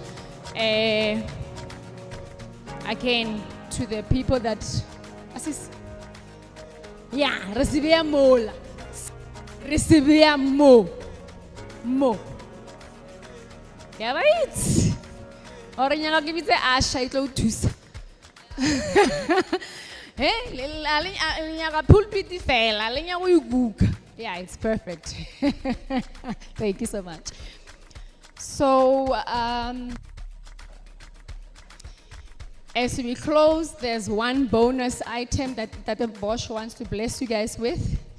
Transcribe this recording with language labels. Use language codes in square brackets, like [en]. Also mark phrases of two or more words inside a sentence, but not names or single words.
[en] Again, to the people that assist. Yeah, recibia mola. Recibia mo. Yeah, right. [nso] Ora nyaka ke bitse Asha itlo thusa. [en] Yeah, it's perfect. Thank you so much. So, as we close, there's one bonus item that the Bosch wants to bless you guys with.